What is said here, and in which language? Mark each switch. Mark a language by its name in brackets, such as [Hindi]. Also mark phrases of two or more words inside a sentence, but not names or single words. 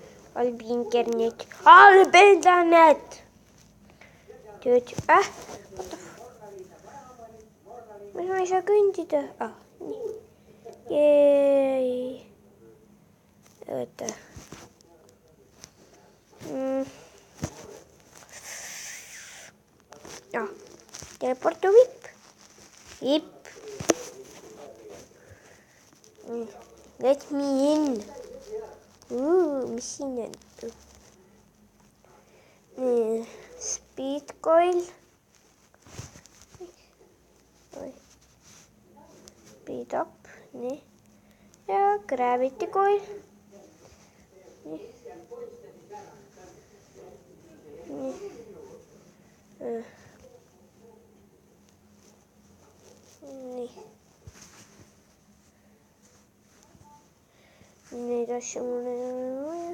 [Estonian] Ma ei saa kõndida. Nii. Jeei. Oota. Teleportu VIP. [English] Let me in. [Estonian] Mis siin on? [English] Speed coil. Speed up. [Estonian] Nii. Ja [English] gravity coil. [Estonian] Nii. Neid asju mul ei ole vaja.